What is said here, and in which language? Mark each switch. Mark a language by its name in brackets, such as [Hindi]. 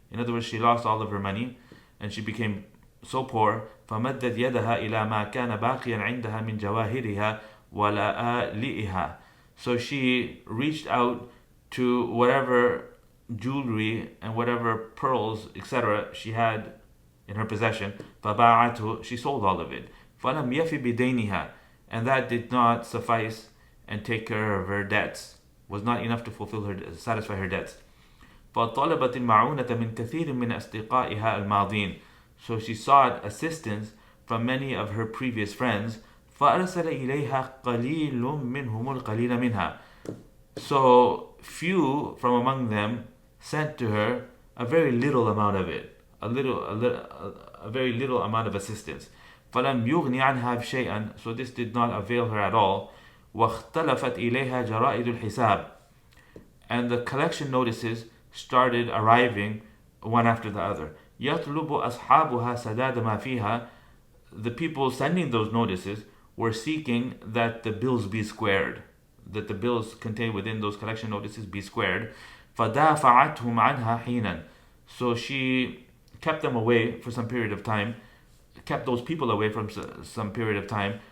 [English] In other words, she lost all of her money and she became so poor. [Arabic] فمدت يدها إلى ما كان باقيا عندها من جواهرها ولآلئها. [English] So she reached out to whatever jewelry and whatever pearls, etc. she had in her possession. [Arabic] فباعته, [English] she sold all of it. [Arabic] فلم يفي بدينها, [English] and that did not suffice and take care of her debts, was not enough to satisfy her debts. [Arabic] فطلبت المعونة من كثير من أصدقائها الماضين. [English] So she sought assistance from many of her previous friends. [Arabic] فأرسل إليها قليل منهم القليل منها. [English] So few from among them sent to her a very little amount of it, a very little amount of assistance. [Arabic] فلم يغني عنها شيئا. [English] So this did not avail her at all. [Arabic] واختلفت إليها جرائد الحساب. [English] And the collection notices started arriving one after the other. [Arabic] يطلب أصحابها سداد ما فيها. [English] The people sending those notices were seeking that the bills be squared, that the bills contained within those collection notices be squared. [Arabic] فدافعتهم عنها حينا. [English] So she kept them away for some period of time, kept those people away from some period of time.